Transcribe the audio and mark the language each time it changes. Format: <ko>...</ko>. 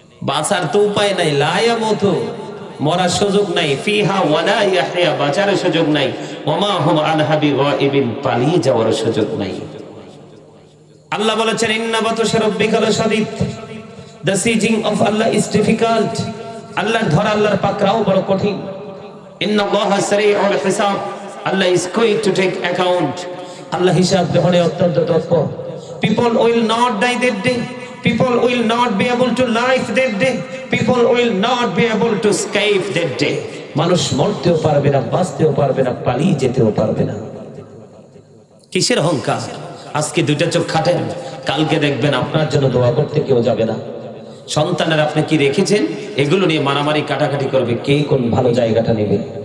<bn>বাঁচার তো উপায় নাই,</bn> <ar>লা ইয়ামুতু,</ar> <bn>মরার সুযোগ নাই,</bn> <ar>ফিহা ওয়ালা ইয়াহইয়া,</ar> <bn>বাঁচার সুযোগ নাই,</bn> <ar>ওমা হুম আনহা বিগাইবিন,</ar> <bn>পালিয়ে যাওয়ার সুযোগ নাই। আল্লাহ বলেছেন,</bn> <ar>ইন্না বাতশা রাব্বিকা লাশাদীদ,</ar> <en>the sieging of Allah is difficult.</en> <bn>আল্লাহর ধরা, আল্লাহর পাকড়াও বড় কঠিন।</bn> <ar>ইন্নাল্লাহা সারিউল হিসাব,</ar> <en>Allah is going to take account.</en> <bn>আল্লাহ হিসাব গ্রহণে অত্যন্ত তৎপর।</bn> <en>People will not die that day. People will not be able to live that day. People will not be able to escape that day.</en> <bn>মানুষ মরতেও পারবে না, বাঁচতেও পারবে না, পালিয়ে যেতেও পারবে না। কিসের অহংকার? আজকে দুইটা চোখ খাটেন, কালকে দেখবেন আপনার জন্য দোয়া করতে কেউ যাবে না। সন্তানের আপনি কি রেখেছেন, এগুলো নিয়ে মারামারি কাটাকাটি করবে, কে কোন ভালো জায়গাটা নেবে।</bn>